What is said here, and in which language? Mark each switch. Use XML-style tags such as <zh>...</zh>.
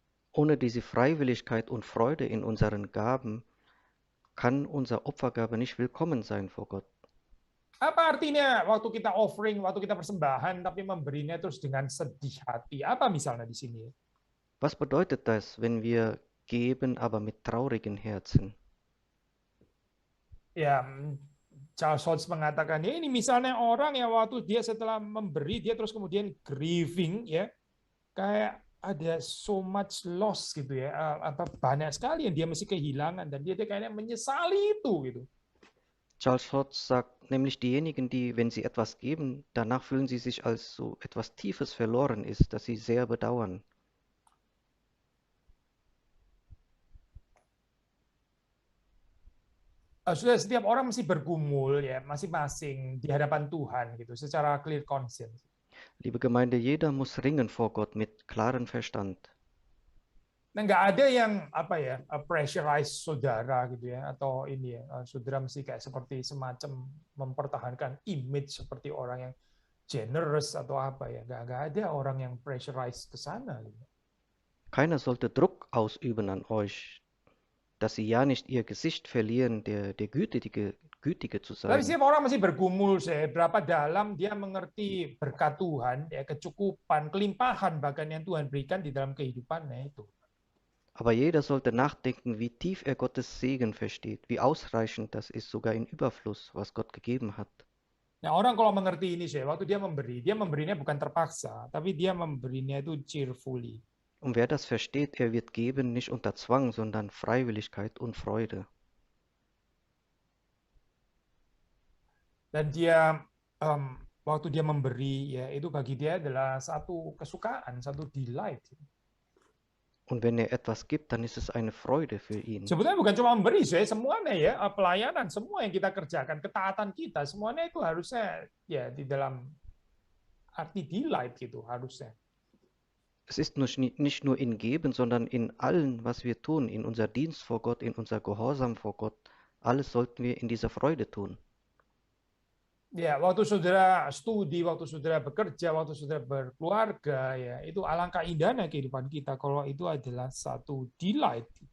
<de>Ohne diese Freiwilligkeit und Freude in unseren Gaben kann unser Opfergabe nicht willkommen sein vor Gott.</de> <id>Apa artinya waktu kita offering, waktu kita persembahan, tapi memberinya terus dengan sedih hati? Apa misalnya di sini?</id> <de>Was bedeutet das, wenn wir geben, aber mit traurigen Herzen?</de> <id>Ya, Charles Hodge mengatakan, ya ini misalnya orang yang waktu dia setelah memberi, dia terus kemudian grieving, ya, kayak ada</id> <en>so much loss</en> <id>gitu ya, banyak sekali yang dia mesti kehilangan dan dia kayaknya menyesali itu gitu.</id> <de>Charles Hodge sagt, nämlich diejenigen, die, wenn sie etwas geben, danach fühlen sie sich, als so etwas Tiefes verloren ist, das sie sehr bedauern.</de> <id>Sudah, setiap orang mesti bergumul ya, masing-masing di hadapan Tuhan gitu, secara</id> <en>clear conscience.</en> <de>Liebe Gemeinde, jeder muss ringen vor Gott mit klarem Verstand.</de> <id>Nah, nggak ada yang pressurize saudara gitu ya, atau ini ya, saudara mesti kayak seperti semacam mempertahankan image seperti orang yang generous atau apa ya. Nggak ada orang yang pressurize ke sana. Gitu.</id> <de>Keiner sollte Druck ausüben an euch, dass sie ja nicht ihr Gesicht verlieren, der Gütige zu</de> <id>Tapi setiap orang masih bergumul, berapa dalam dia mengerti berkat Tuhan, ya kecukupan, kelimpahan bahkan yang Tuhan berikan di dalam kehidupannya itu.</id> <de>Aber jeder sollte nachdenken, wie tief er Gottes Segen versteht, wie ausreichend das ist, sogar in Überfluss, was Gott gegeben hat.</de> <id>Nah, orang kalau mengerti ini, waktu dia memberinya bukan terpaksa, tapi dia memberinya itu cheerfully.</id> <de>Und wer das versteht, er wird geben, nicht unter Zwang, sondern Freiwilligkeit und Freude.</de> <id>Dan dia waktu dia memberi, ya itu bagi dia adalah satu kesukaan, satu delight.</id> <de>Und wenn er etwas gibt, dann ist es eine Freude für ihn.</de> <id>Sebetulnya bukan cuma memberi, semuanya ya, pelayanan, semua yang kita kerjakan, ketaatan kita, semuanya itu harusnya ya di dalam arti delight gitu harusnya.</id> <de>Es ist nicht nur in Geben, sondern in allem, was wir tun, in unser Dienst vor Gott, in unser Gehorsam vor Gott. Alles sollten wir in dieser Freude tun.</de> <id>Ya, waktu saudara studi, waktu saudara bekerja, waktu saudara berkeluarga, ya itu alangkah indahnya kehidupan kita kalau itu adalah satu delight.</id>